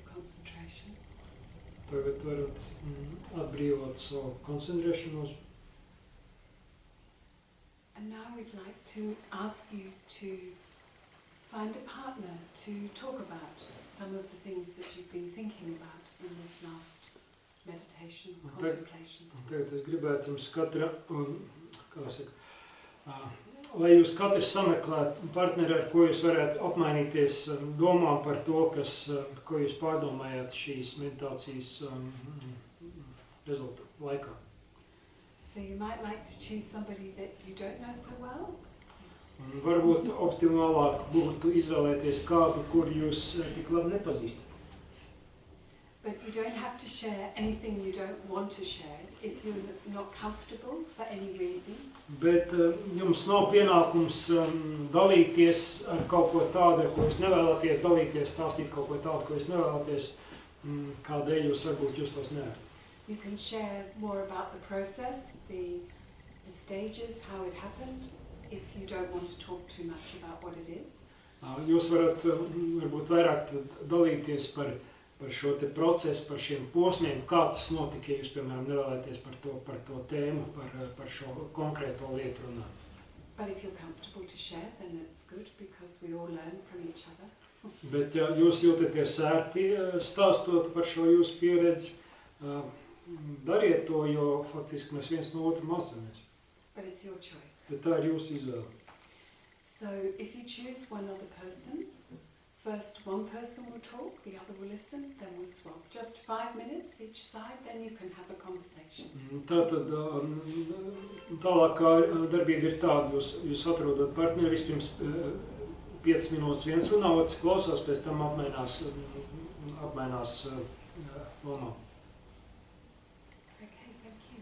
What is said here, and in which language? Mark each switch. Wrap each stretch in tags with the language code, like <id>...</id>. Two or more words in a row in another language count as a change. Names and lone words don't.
<en>concentration.</en> <lv>Tagad varat atbrīvot savu koncentrēšanos.</lv> <en>And now we'd like to ask you to find a partner to talk about some of the things that you've been thinking about in this last meditation, contemplation.</en> <lv>Tagad es gribētu jums katra, lai jūs katrs sameklētu partneri, ar ko jūs varētu apmainīties domām par to, ko jūs pārdomājāt šīs meditācijas rezultātu laikā.</lv> <en>So you might like to choose somebody that you don't know so well.</en> <lv>Un varbūt optimālāk būtu izvēlēties kādu, kur jūs tik labi nepazīstat.</lv> <en>But you don't have to share anything you don't want to share if you're not comfortable for any reason.</en> <lv>Bet jums nav pienākums dalīties ar kaut ko tādu, ar ko jūs nevēlaties dalīties, stāstīt kaut ko tādu, ko jūs nevēlaties, kādēļ jūs varbūt justos neērti.</lv> <en>You can share more about the process, the stages, how it happened, if you don't want to talk too much about what it is.</en> <lv>Jūs varat varbūt vairāk dalīties par šo te procesu, par šiem posmiem, kā tas notika, ja jūs, piemēram, nevēlaties par to tēmu, par šo konkrēto lietu runāt.</lv> <en>But if you're comfortable to share, then it's good because we all learn from each other.</en> <lv>Bet ja jūs jūtaties ērti stāstot par šo jūsu pieredzi, dariet to, jo faktiski mēs viens no otru mācāmies.</lv> <en>But it's your choice.</en> <lv>Bet tā ir jūsu izvēle.</lv> <en>So if you choose one other person, first one person will talk, the other will listen, then we'll swap. Just 5 minutes each side, then you can have a conversation.</en> <lv>Tātad tālākā darbība ir tāda, jūs atrodat partneri, vispirms 5 minūtes viens runā, otrs klausās, pēc tam apmainās lomām.</lv> <en>Okay, thank you.</en>